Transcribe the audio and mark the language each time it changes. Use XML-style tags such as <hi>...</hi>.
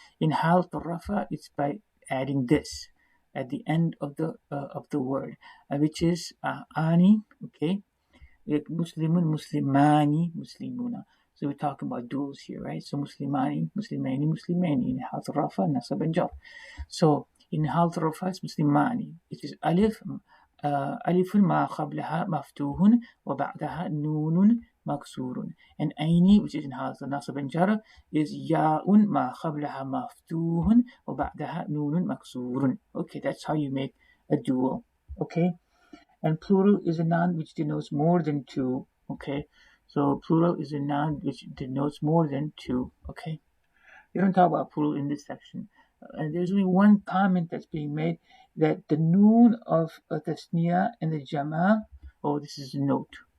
<en>In hal rafa, it's by adding this at the end of the word, which is ani, okay, like Muslimun, Muslimani, Muslimuna. So we're talking about duals here, right? So Muslimani, Muslimani, Muslimani in hal rafa, nasab and jar. So in hal rafa, it's Muslimani. It is alif.</en> <ar>ألف ما قبلها مفتوح وبعدها نون مكسور.</ar> <en>And أيني, which is in حالة النصب and jar, is</en> <ar>ياء ما قبلها مفتوح وبعدها نون مكسور.</ar> <en>Okay, that's how you make a dual. Okay, and plural is a noun which denotes more than two. Okay, so plural is a noun which denotes more than two. Okay, we don't talk about plural in this section. And there's only one comment that's being made, that the noon of a tasniya and the jama. Oh, this is a note.</en>